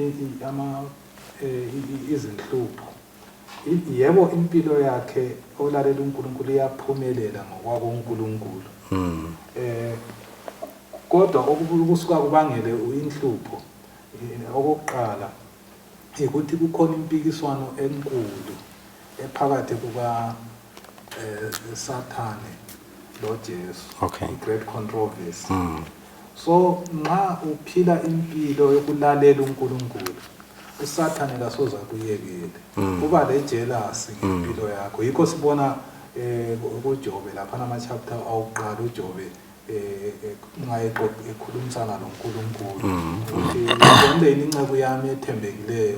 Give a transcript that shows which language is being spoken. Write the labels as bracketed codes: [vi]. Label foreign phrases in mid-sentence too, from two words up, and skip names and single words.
[nd] izinhlupho yebo impilo yakhe olalela uNkulunkulu iyaphumelela ngokwabo uNkulunkulu kodwa okusuka kubangele inhlupho okokuqala ukuthi kukhona impikiswano enkulu ephakathi kuka Sathane lo Jesu. Okay. [en] Great controversy. [nd] So nxa uphila impilo yokulalela uNkulunkulu, uSathane kasoza kuyekele. Kuba le jealousy ngempilo yakho. Yikho sibona kuJobe lapha nama chapter awuqala uJobe nxa ekhulumisana noNkulunkulu ukuthi konke inceku yami ethembekileyo.